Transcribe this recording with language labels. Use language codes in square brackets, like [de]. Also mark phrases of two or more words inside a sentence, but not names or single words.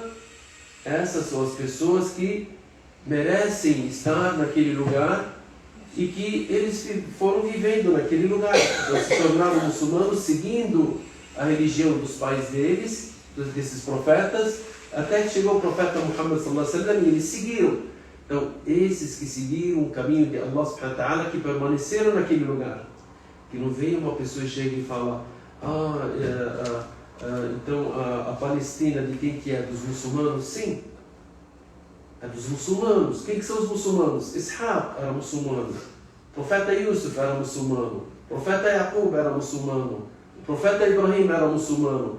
[pt] Essas são as pessoas que merecem estar naquele lugar e que eles foram vivendo naquele lugar. Então se tornaram muçulmanos seguindo a religião dos pais deles, desses profetas, até que chegou o profeta Muhammad [ar] صلى الله عليه وسلم [pt] e eles seguiram. Então esses que seguiram o caminho de Allah [ar] سبحانه وتعالى, [pt] que permaneceram naquele lugar, que não veio uma pessoa e chega e fala: então a Palestina de quem que é? Dos muçulmanos? Sim, é dos muçulmanos. Quem que são os muçulmanos? Ishaq era muçulmano, o profeta Yusuf era muçulmano, o profeta Jacob era muçulmano, o profeta Ibrahim era muçulmano.